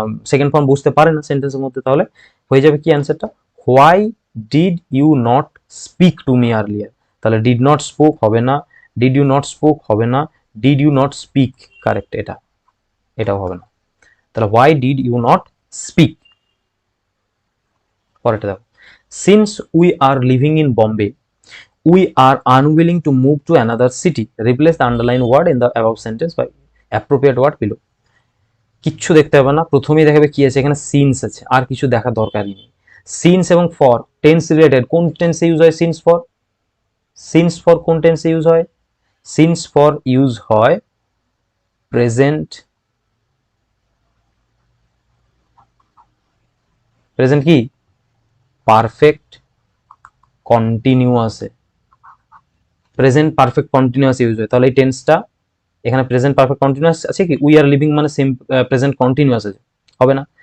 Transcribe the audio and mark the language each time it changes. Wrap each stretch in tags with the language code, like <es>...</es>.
<bn>Second form বসতে পারে না সেন্টেন্সের মধ্যে, তাহলে হয়ে যাবে কি অ্যান্সারটা,</bn> <en>why did you not speak to me earlier,</en> <bn>তাহলে ডিড নট স্পোক হবে না, ডিড ইউ নট স্পোক হবে না, did you not speak correct, এটাও হবে না, তাহলে why did you not speak. পরেরটা দেখো,</bn> <en>Since we are living in Bombay we are unwilling to move to another city, replace the underlined word in the above sentence by appropriate word below।</en> <bn>কিচ্ছু দেখতে হবে না, প্রথমেই দেখাবে কি আছে, এখানে সিন্স আছে, আর কিছু দেখার দরকারই নেই। সিন্স এবং ফর টেন্স রিলেটেড, কোন টেন্সে ইউজ হয় সিন্স ফর? সিন্স ফর কোন টেন্সে ইউজ হয়? সিন্স ফর ইউজ হয় প্রেজেন্ট, প্রেজেন্ট কি perfect কন্টিনিউয়াসে, present perfect continuous use হয়, তাহলে এই টেন্সটা এখানে প্রেজেন্ট পারফেক্ট কন্টিনিউয়াস আছে কি, উই আর লিভিং মানে প্রেজেন্ট কন্টিনিউয়াস আছে, হবে না।</bn>